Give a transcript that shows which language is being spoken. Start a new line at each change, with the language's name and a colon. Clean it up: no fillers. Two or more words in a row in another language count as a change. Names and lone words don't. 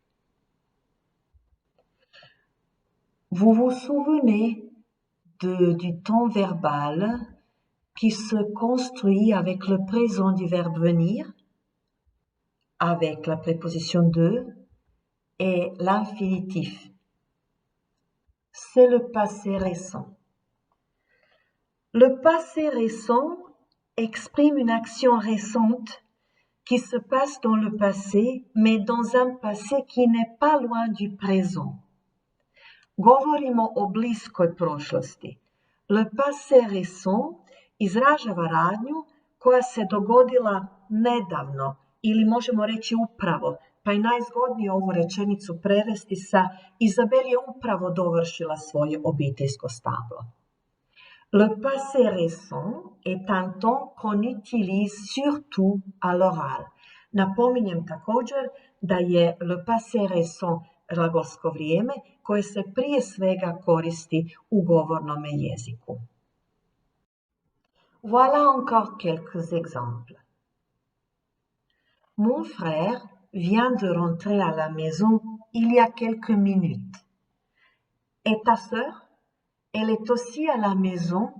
French: Vous vous souvenez du temps verbal qui se construit avec le présent du verbe venir, avec la préposition de et l'infinitif. C'est le passé récent. Le passé récent exprime une action récente qui se passe dans le passé, mais dans un passé qui n'est pas loin du présent.
Croatian: Govorimo o bliskoj prošlosti.
French: Le passé récent
Croatian: izražava radnju koja se dogodila nedavno ili možemo reći upravo, pa je najzgodnije ovu rečenicu prevesti sa Isabelle je upravo dovršila svoje obiteljsko stablo.
French: Le passé récent est un temps qu'on utilise surtout à l'oral.
Croatian: Napominjem također da je
French: le passé récent
Croatian: glagolsko vrijeme koje se prije svega koristi u govornom jeziku.
French: Voilà encore quelques exemples. Mon frère vient de rentrer à la maison il y a quelques minutes. Et ta sœur, elle est aussi à la maison?